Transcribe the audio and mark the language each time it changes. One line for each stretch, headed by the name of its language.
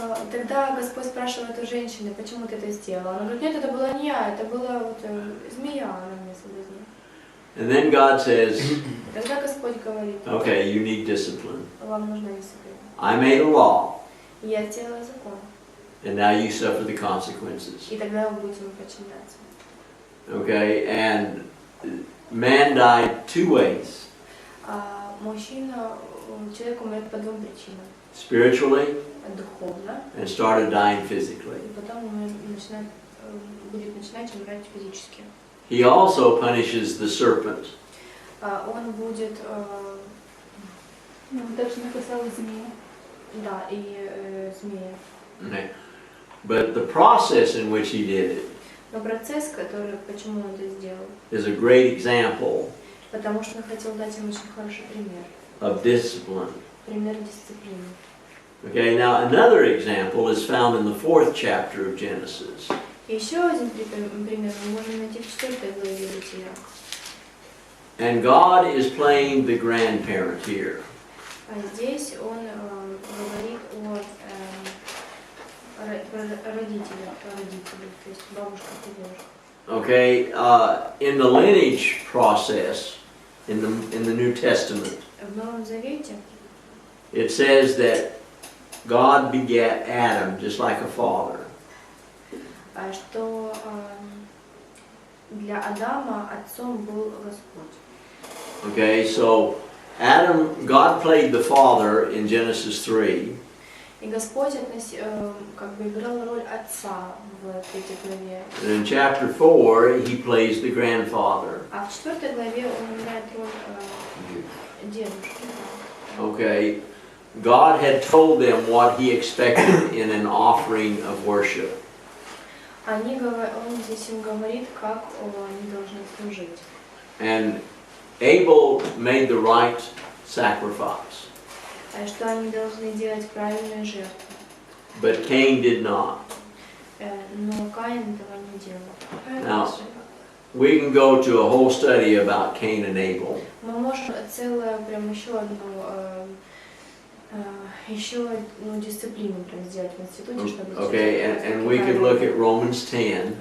Russian: Тогда Господь спрашивает у женщины, почему ты это сделала. Она говорит, нет, это была не я, это была вот, змея, она меня соблазнила.
English: And then God says,
Russian: Тогда Господь говорит,
English: okay, you need discipline.
Russian: вам нужна дисциплина.
English: I made a law,
Russian: Я сделала закон,
English: and now you suffer the consequences.
Russian: и тогда вы будете ему подчиняться.
English: Okay, and man died two ways.
Russian: Человек умрет по двум причинам.
English: Spiritually,
Russian: Духовно,
English: and started dying physically.
Russian: и потом он будет начинать умирать физически.
English: He also punishes the serpent.
Russian: Он будет, Даже наказал змея. да, и змея.
English: Okay. But the process in which he did it
Russian: Но процесс, который, почему он это сделал?
English: Is a great example
Russian: Потому что он хотел дать им очень хороший пример.
English: of discipline.
Russian: Пример дисциплины.
English: Okay, now another example is found in the 4th chapter of Genesis.
Russian: Еще один пример мы можем найти в 4 главе Бытия.
English: And God is playing the grandparent here.
Russian: А здесь он говорит о родителях, то есть бабушка и дедушка.
English: Okay, in the lineage process in the New Testament,
Russian: В Новом Завете
English: it says that God begat Adam just like a father.
Russian: Что для Адама отцом был Господь.
English: Okay, so God played the father in Genesis 3.
Russian: И Господь как бы играл роль отца в 3 главе.
English: And in chapter 4, he plays the grandfather.
Russian: А в 4 главе он играет роль дедушки.
English: Okay, God had told them what he expected in an offering of worship.
Russian: Он здесь им говорит, как они должны служить.
English: And Abel made the right sacrifice,
Russian: Что они должны делать правильную жертву.
English: but Cain did not.
Russian: Но Каин этого не делал.
English: Now, we can go to a whole study about Cain and Abel.
Russian: Мы можем целое, прям еще одну дисциплину прям сделать в институте, чтобы...
English: Okay, and we could look at Romans 10.